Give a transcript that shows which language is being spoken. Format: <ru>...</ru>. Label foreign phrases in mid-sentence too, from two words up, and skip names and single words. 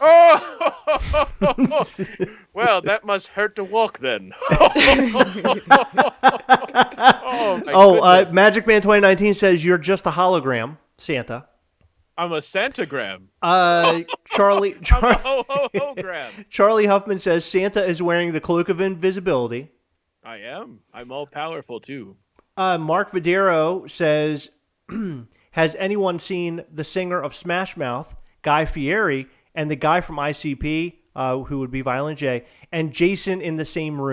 <en>Oh! Well, that must hurt to walk then. Magic Man 2019 says you're just a hologram, Santa. I'm a Santagram. Charlie I'm a ho-ho-ho-gram. Charlie Huffman says Santa is wearing the cloak of invisibility. I am. I'm all powerful too. Mark Videro says, has anyone seen the singer of Smash Mouth, Guy Fieri, and the guy from ICP, who would be Violent J, and Jason in the same room?</en>